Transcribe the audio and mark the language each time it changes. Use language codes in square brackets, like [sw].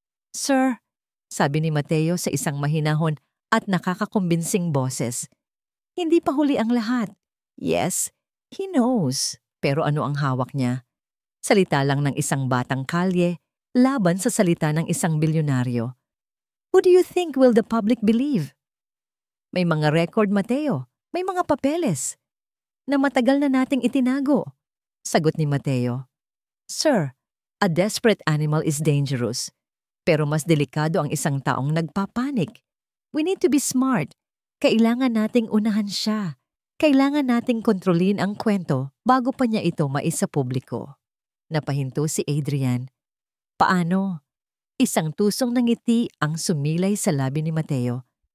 [tl] "Sir," sabi ni Mateo sa isang mahinahon at nakakakumbinsing boses. "Hindi pa huli ang lahat. [en] Yes, he knows. [tl] Pero ano ang hawak niya? Salita lang ng isang batang kalye laban sa salita ng isang bilyonaryo. [en] Who do you think will the public believe?" [tl] "May mga record, [en] Mateo. [tl] May mga papeles na matagal na nating itinago," sagot ni Mateo. [en] "Sir, a desperate animal is dangerous. [tl] Pero mas delikado ang isang taong nagpapanik. [en] We need to be smart. [tl] Kailangan nating unahan siya. Kailangan nating kontrolin ang kwento bago pa niya ito maisapubliko." Napahinto si Adrian. "Paano?" Isang tusong ng ngiti ang sumilay sa labi ni Mateo.